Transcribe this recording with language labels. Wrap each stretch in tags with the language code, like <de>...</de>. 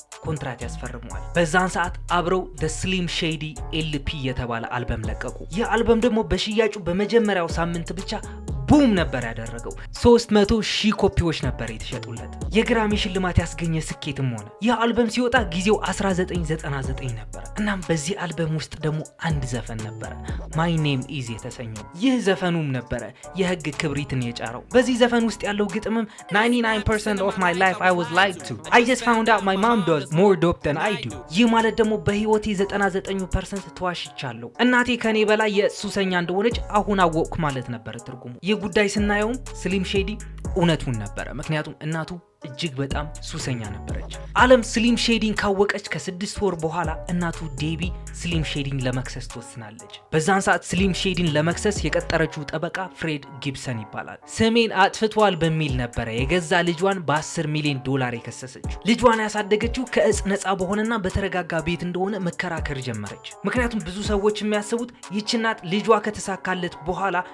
<am>ኮንትራት ያስፈርመዋል። በዛን ሰዓት አብረው The Slim Shady LP የተባለ አልበም ለቀቁ። ይህ አልበም ደግሞ በሽያጩ በመጀመሪያው ሳምንት ብቻ ቡም ነበር ያደረገው። 300,000 ኮፒዎች ነበር የተሸጡለት። የግራሚ ሽልማት ያስገኘ ስኬትም ሆነ። ይህ አልበም ሲወጣ ጊዜው 1999 ነበር። እናም በዚህ አልበም ውስጥ ደግሞ አንድ ዘፈን ነበረ My Name Is የተሰኘው። ይህ ዘፈኑም ነበረ የህግ ክብሪትን የጫረው። በዚህ ዘፈን ውስጥ ያለው ግጥምም</am> <en>99% of my life I was lied to. I just found out my mom does more dope than I do.</en> <am>ይህ ማለት ደግሞ በህይወቴ 99% ተዋሽቻለሁ። እናቴ ከኔ በላይ የሱሰኛ እንደሆነች አሁን አወቅኩ ማለት ነበር ትርጉሙ። ጉዳይ ስናየውም ስሊም ሼዲ እውነቱን ነበረ። ምክንያቱም እናቱ እጅግ በጣም ሱሰኛ ነበረች። ዓለም ስሊም ሼዲን ካወቀች ከ6 ወር በኋላ እናቱ ዴቢ ስሊም ሼዲን ለመክሰስ ትወስናለች። በዛን ሰዓት ስሊም ሼዲን ለመክሰስ የቀጠረችው ጠበቃ ፍሬድ ጊብሰን ይባላል። ስሜን አጥፍቷል በሚል ነበረ የገዛ ልጇን በ10 ሚሊዮን ዶላር የከሰሰችው። ልጇን ያሳደገችው ከእጽ ነፃ በሆነና በተረጋጋ ቤት እንደሆነ መከራከር ጀመረች። ምክንያቱም ብዙ ሰዎች የሚያስቡት ይህች እናት ልጇ ከተሳካለት በኋላ</am>